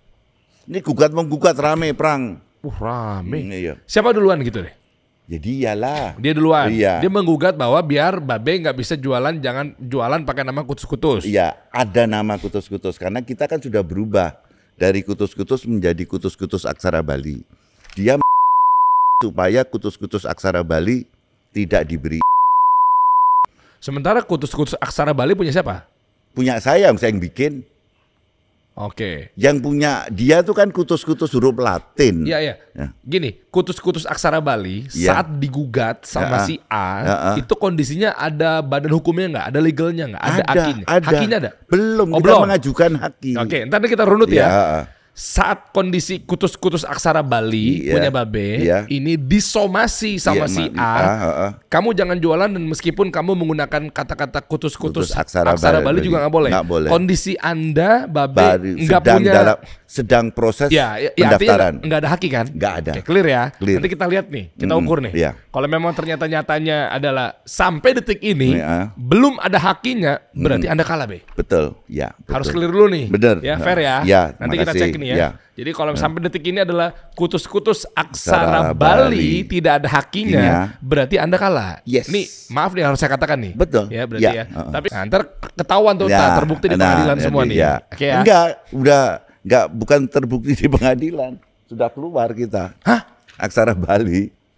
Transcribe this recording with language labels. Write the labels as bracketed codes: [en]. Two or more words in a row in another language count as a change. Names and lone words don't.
[id] Ini menggugat rame perang. Rame. Iya. Siapa duluan gitu deh? Jadi iyalah. Dia duluan. Iya. Dia menggugat bahwa biar Babe nggak bisa jangan jualan pakai nama kutus-kutus. Iya, ada nama kutus-kutus karena kita kan sudah berubah dari kutus-kutus menjadi kutus-kutus aksara Bali. Dia supaya kutus-kutus aksara Bali tidak diberi. Sementara kutus-kutus aksara Bali punya siapa? Punya saya yang bikin. Oke. Yang punya dia tuh kan kutus-kutus huruf Latin. Iya. Gini, kutus-kutus aksara Bali saat digugat sama si A, itu kondisinya ada badan hukumnya nggak? Ada legalnya nggak? Ada hakinya? Hakinya ada? Belum, kita mengajukan haki. Oke, ntar kita runut ya. Saat kondisi kutus-kutus aksara Bali punya Babe ini disomasi sama si A, kamu jangan jualan dan meskipun kamu menggunakan kata-kata kutus-kutus aksara Bali juga nggak boleh. Kondisi Anda Babe nggak punya sedang proses pendaftaran. Nggak ada haki kan? Nggak ada. Oke, clear ya. Nanti kita lihat nih, kita ukur nih. Kalau memang ternyata nyatanya adalah sampai detik ini belum ada hakinya, berarti Anda kalah Be. Betul, ya. Betul. Harus clear dulu nih. Bener. Ya, fair ya. Nanti kita cek nih ya. Jadi kalau sampai detik ini adalah kutus-kutus aksara Bali tidak ada hakinya, berarti Anda kalah. Yes. Nih, maaf nih harus saya katakan nih. Betul. Ya, berarti ya. Tapi ntar ketahuan tuh, terbukti di pengadilan semua nih. Oke ya. Enggak, bukan terbukti di pengadilan. Sudah keluar kita. Hah? Aksara Bali.